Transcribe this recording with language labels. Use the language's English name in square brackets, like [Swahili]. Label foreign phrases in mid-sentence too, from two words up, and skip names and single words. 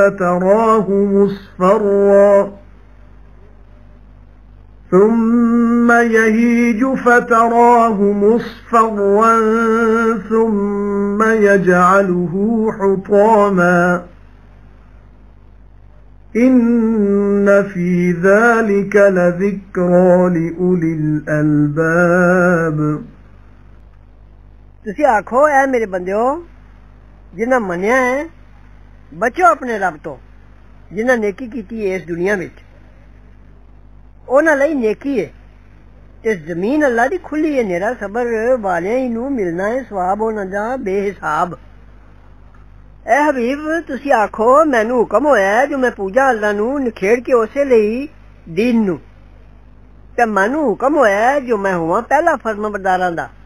[Arabic] فتراه مصفرا ثم يجعله حطاما إن في ذلك لذكرى لأولي الألباب [Punjabi] ਤੁਸੀਂ ਆਖੋ ਐ ਮੇਰੇ ਬੰਦਿਓ ਜਿਨ੍ਹਾਂ ਮੰਨਿਆ ਹੈ ਬਚੋ ਆਪਣੇ ਰੱਬ ਤੋਂ ਜਿਨ੍ਹਾਂ ਨੇਕੀ ਕੀਤੀ ਹੈ ਇਸ ਦੁਨੀਆ ਵਿੱਚ ਉਹਨਾਂ ਲਈ ਨੇਕੀ ਹੈ ਤੇ ਜ਼ਮੀਨ ਅੱਲਾ ਦੀ ਖੁੱਲੀ ਹੈ ਨੇਰਾ ਸਬਰ ਵਾਲਿਆਂ ਨੂੰ ਮਿਲਣਾ ਹੈ ਸਵਾਬ ਉਹਨਾਂ ਦਾ ਬੇਹਿਸਾਬ ਐ ਹਬੀਬ ਤੁਸੀਂ ਆਖੋ ਮੈਨੂੰ ਹੁਕਮ ਹੋਇਆ ਜੋ ਮੈਂ ਪੂਜਾ ਅੱਲਾ ਨੂੰ ਨਿਖੇੜ ਕੇ ਉਸੇ ਲਈ ਦੀਨ ਨੂੰ ਤੇ ਮੈਨੂੰ ਹੁਕਮ ਹੋਇਆ ਜੋ ਮੈਂ ਹੋਵਾਂ ਪਹਿਲਾ ਫਰਮਾਬਰਦਾਰਾਂ ਦਾ